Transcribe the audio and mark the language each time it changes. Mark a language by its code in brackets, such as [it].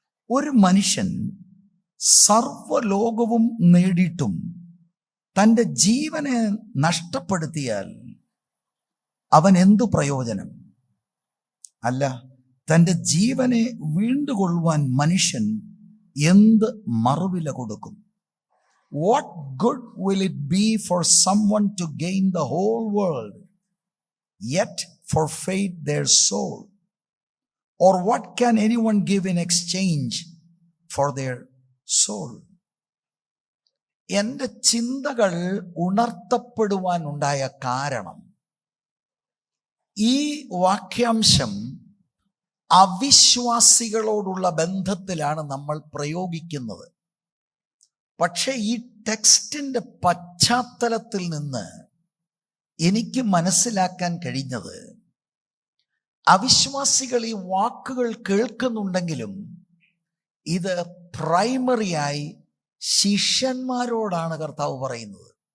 [ml] ഒരു മനുഷ്യൻ സർവ്വലോകവും നേടിയിട്ടും തൻ്റെ ജീവനെ നഷ്ടപ്പെടുത്തിയാൽ അവൻ എന്തു പ്രയോജനം? അല്ല, തൻ്റെ ജീവനെ വീണ്ടുകൊള്ളുവാൻ മനുഷ്യൻ എന്ത് മറുവില കൊടുക്കും? [en] What good will it be for someone to gain the whole world, yet forfeit their soul? Or what can anyone give in exchange for their soul? [ml] എൻ്റെ ചിന്തകൾ ഉണർത്തപ്പെടുവാൻ ഉണ്ടായ കാരണം, ഈ വാക്യാംശം അവിശ്വാസികളോടുള്ള ബന്ധത്തിലാണ് നമ്മൾ പ്രയോഗിക്കുന്നത്. പക്ഷേ ഈ ടെക്സ്റ്റിൻ്റെ പശ്ചാത്തലത്തിൽ നിന്ന് എനിക്ക് മനസ്സിലാക്കാൻ കഴിഞ്ഞത്, അവിശ്വാസികൾ ഈ വാക്കുകൾ കേൾക്കുന്നുണ്ടെങ്കിലും ഇത് പ്രൈമറിയായി ശിഷ്യന്മാരോടാണ് കർത്താവ് പറയുന്നത്.